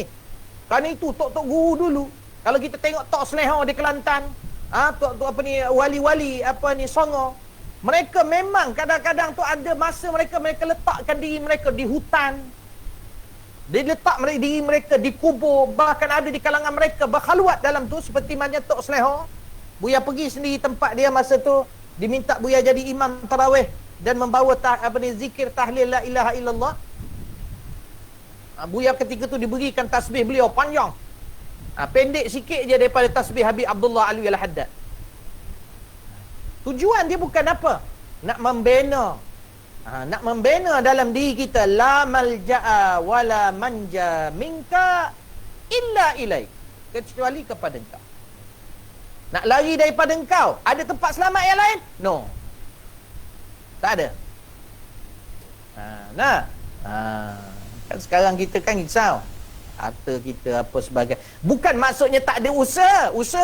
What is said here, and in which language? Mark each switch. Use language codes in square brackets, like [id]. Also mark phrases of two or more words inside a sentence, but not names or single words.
[ms] Kerana itu tok-tok guru dulu. Kalau kita tengok Tok Seleho di Kelantan, tok-tok wali-wali Songo, mereka memang kadang-kadang tu ada masa mereka letakkan diri mereka di hutan. Dia letak diri mereka di kubur, bahkan ada di kalangan mereka berkhaluat dalam tu seperti macam Tok Seleho. Buya pergi sendiri tempat dia masa tu, diminta Buya jadi imam tarawih dan membawa zikir tahlil [ar] لا إله إلا الله. [ms] Buya ketika tu diberikan tasbih beliau panjang. Pendek sikit je daripada tasbih Habib Abdullah Alwi Al-Haddad. Tujuan dia bukan apa? Nak membina. Nak membina dalam diri kita [ar] لا ملجأ ولا منجا منك إلا إليك. [ms] Kecuali kepada engkau. Nak lari daripada engkau, ada tempat selamat yang lain? No. Tak ada. Kan sekarang kita kan risau. Harta kita apa sebagainya. Bukan maksudnya tak ada usaha.